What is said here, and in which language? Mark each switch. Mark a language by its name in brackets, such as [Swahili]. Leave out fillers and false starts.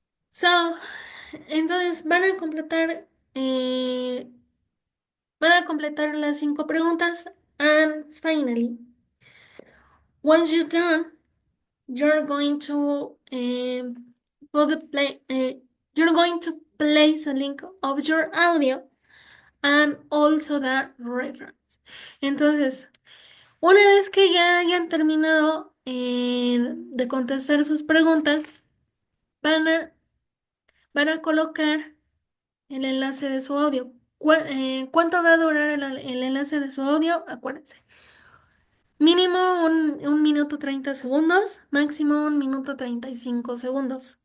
[Spanish] So, entonces eh, van a completar las 5 preguntas. [English] And finally, once you're done, you're going to put the play, you're going to place a link of your audio and also the reference. [Spanish] Entonces, una vez que ya hayan terminado de contestar sus preguntas, van a, van a colocar el enlace de su audio. ¿Cuánto va a durar el enlace de su audio? Acuérdense. Mínimo un minuto 30 segundos, máximo 1 minuto 35 segundos.